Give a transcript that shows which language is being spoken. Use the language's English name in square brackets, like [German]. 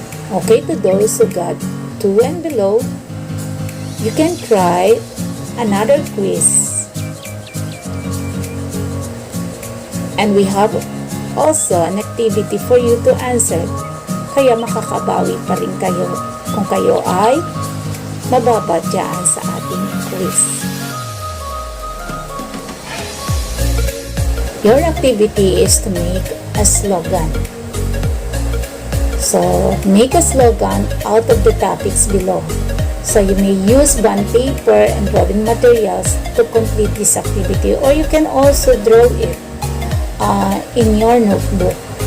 [English] Okay, to those who got 2 and below, you can try another quiz. And we have also an activity for you to answer. [Filipino] Kaya makakabawi pa rin kayo kung kayo ay mababa dyan sa ating quiz. [English] Your activity is to make a slogan. So, make a slogan out of the topics below. So, you may use bond paper and drawing materials to complete this activity, or you can also draw it in your notebook.